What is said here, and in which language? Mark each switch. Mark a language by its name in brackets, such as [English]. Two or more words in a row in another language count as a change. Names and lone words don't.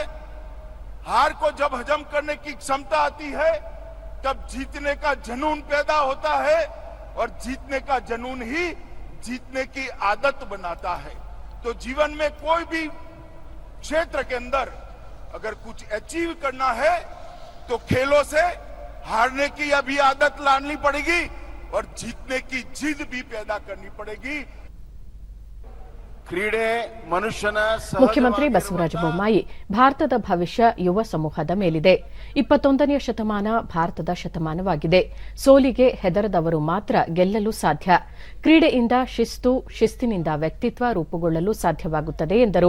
[Hindi] हार को जब हजम करने की क्षमता आती है तब जीतने का जुनून पैदा होता है, और जीतने का जुनून ही जीतने की आदत बनाता है. तो जीवन में कोई भी क्षेत्र के अंदर अगर कुछ अचीव करना है तो खेलों से हारने की अभी आदत लानी पड़ेगी और जीतने की जिद भी पैदा करनी पड़ेगी. [Kannada] ಮುಖ್ಯಮಂತ್ರಿ ಬಸವರಾಜ ಬೊಮ್ಮಾಯಿ, ಭಾರತದ ಭವಿಷ್ಯ ಯುವ ಸಮೂಹದ ಮೇಲಿದೆ. 21ನೇ ಶತಮಾನ ಭಾರತದ ಶತಮಾನವಾಗಿದೆ. ಸೋಲಿಗೆ ಹೆದರದವರು ಮಾತ್ರ ಗೆಲ್ಲಲು ಸಾಧ್ಯ. ಕ್ರೀಡೆಯಿಂದ ಶಿಸ್ತು, ಶಿಸ್ತಿನಿಂದ ವ್ಯಕ್ತಿತ್ವ ರೂಪುಗೊಳ್ಳಲು ಸಾಧ್ಯವಾಗುತ್ತದೆ ಎಂದರು.